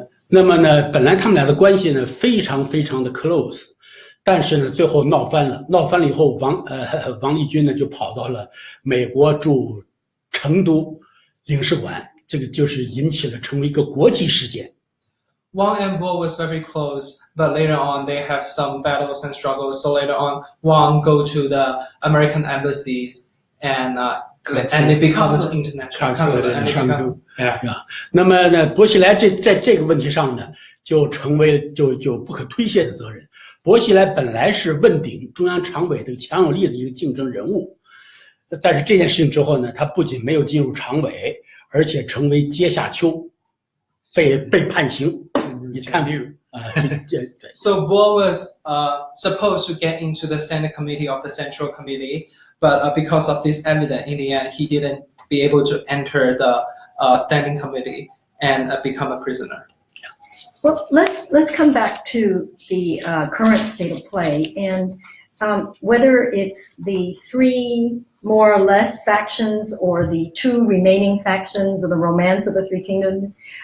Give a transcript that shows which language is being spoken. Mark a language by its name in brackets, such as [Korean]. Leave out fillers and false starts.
[Chinese] 那么呢，本来他们俩的关系呢非常非常的 close， 但是呢最后闹翻了以后，王立军呢就跑到了美国驻成都领事馆，这个就是引起了成为一个国际事件。 [English] Wang and Bo was very close, but later on they have some battles and struggles. So later on, Wang go to the American embassies and it becomes international. Consulate. [Chinese] 那么呢，薄熙来在这个问题上呢，就成为就不可推卸的责任。薄熙来本来是问鼎中央常委的强有力的一个竞争人物，但是这件事情之后呢，他不仅没有进入常委，而且成为阶下囚，被判刑。你看这个。 [English] So Bo was supposed to get into the Standing Committee of the Central Committee, but because of this evidence, in the end, he didn't be able to enter the Standing Committee and become a prisoner. Well, let's come back to the current state of play and whether it's the 3 more or less factions or the 2 remaining factions of the romance of the 3 kingdoms.